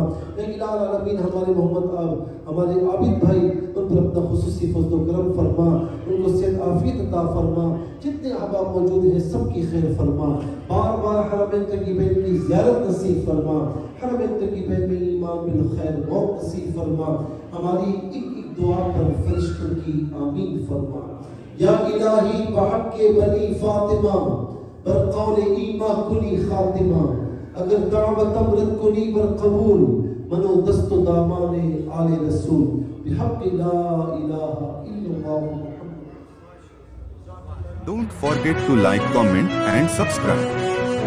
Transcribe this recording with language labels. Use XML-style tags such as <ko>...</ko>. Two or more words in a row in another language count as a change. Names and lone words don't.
<ur>اے الہ العالمین ہمارے ہمارے عابد بھائی ان پر اپنا خصوصی فضل و کرم فرما، ان کو صحت عافیت عطا فرما، جتنے احباب موجود ہیں سب کی خیر فرما، بار بار حرمین طیبین کی زیارت نصیب فرما، حرمین طیبین میں ایمان بالخیر موت نصیب فرما، ہماری ایک دعا پر فرشتوں کی آمین فرما۔</ur> <fa>یا الہی بحق بنی فاطمہ بر قول ایمہ کنی خاتمہ، اگر دعوت امرت کنی بر قبول منو دست و دامان آل رسول، بحق</fa> <ar>لا الہ الا اللہ</ar> <fa>محمد۔</fa> <en>Don't forget to like, comment and subscribe.</en>